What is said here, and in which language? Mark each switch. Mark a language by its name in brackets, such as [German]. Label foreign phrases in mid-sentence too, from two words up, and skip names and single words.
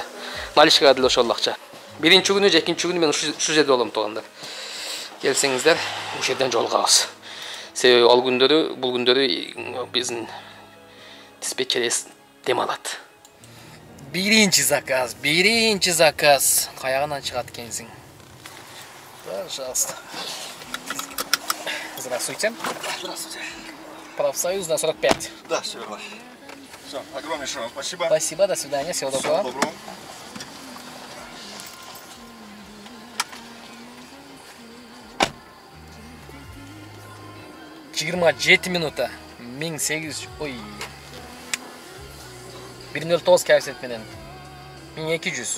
[Kyrgyz] Наличкага деле ошол акча. Биринчи күнү же экинчи күнү мен ушу жерде болом туугандар. Келсеңиздер, ушул жерден жолугабыз. Себеби ал күндөрү, бул күндөрү биздин диспетчер дем алат. Биринчи заказ. Каягынан чыгат экенсиң? [Russian] Пожалуйста. Здравствуйте. Здравствуйте. Профсоюз на 45. Да, все верно. Все, огромнейшее вам спасибо. Спасибо, до свидания, всего доброго. Всего доброго. [Kyrgyz] Жыйырма 7 минута. 1800. Ой. 109 коэффициент менен 1200.